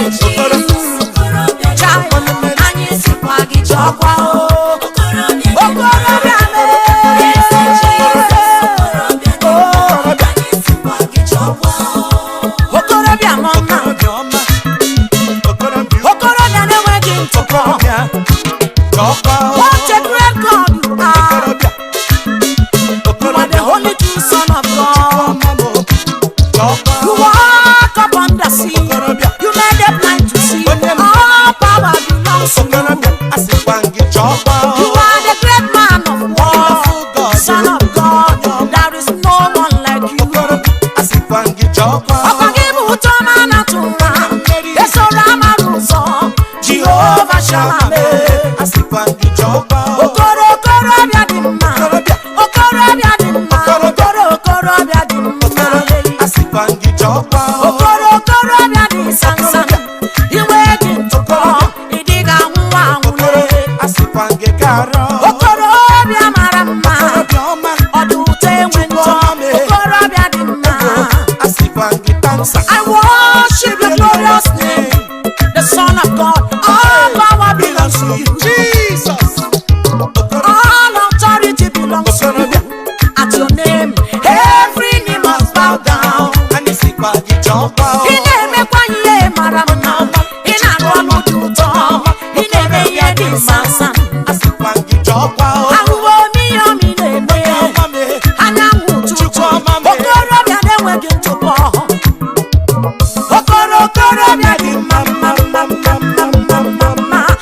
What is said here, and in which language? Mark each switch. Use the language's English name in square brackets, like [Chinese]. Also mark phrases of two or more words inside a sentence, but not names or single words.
[Igbo] Okoro, Cha, anyị sịkwa gị jọkwa, oo. Okorobịa mee. Oo. Okorobịa m ọma. okorobịa ọma. Okorobịa. Okorobịa na-enweghị ntụpọ. Okorobịa. Jọkwa, oo. [English] What a great God you are. Okorobịa. You are the only true Son of God. [Igbo] Jọkwa, oo. [English] You walk upon the sea. Okorobịa. You made the blind to see. [Igbo] Onye m- [English] All power belongs to you. [Igbo] Okorobịa, asịkwa gị jọkwa, oo. [English] You are the great man of war. Wonderful God. Son of God. There is no one like you. [Igbo] Okorobịa, asịkwa gị jọkwa, Ọkwa oo. gị bụ ụtọ ma na-atụ nwa. Esoro amara ụzọ. Jehova Shammah mee. Asịkwa gị jọkwa, oo. Okoro okorobịa dị mma. Okorobịa. Okorobịa dị mma. Okorobịa. Okoro okorobịa dị mma. Asịkwa gị jọkwa, oo. Okoro okorobịa dị nsansan. Iwe dị ntụpọ. Ị dịghị anwụ anwụ. Okoro, asịkwa gị gara, oo. Okorobịa mara mma. Okorobịa ọma. Ọ dị ụtọ enwe ntọ. Okorobịa dị mma. Asịkwa gị tansa. [English] I worship your glorious name, the Son of God. All power belongs to you. Jesus. Okoro. All authority belongs to you. At your name, every knee must bow down. [Igbo] Anyị sịkwa gị jọkwa, oo. Ị na-emekwa ihe mara mma. Ị na-arụ ọrụ dị ụtọ. Ị na-eme ihe dị nsansan. Asịkwa gị jọkwa, oo. Ahụhụ omi ya omi na-eme. Onye ọma mee. Anyanwụ ụtụtụ. Chukwu ọma mee. Okorobịa na-enweghị ntụpọ. Okoro, okorobịa dị mma, mma, mma, mma, mma, mma, mma.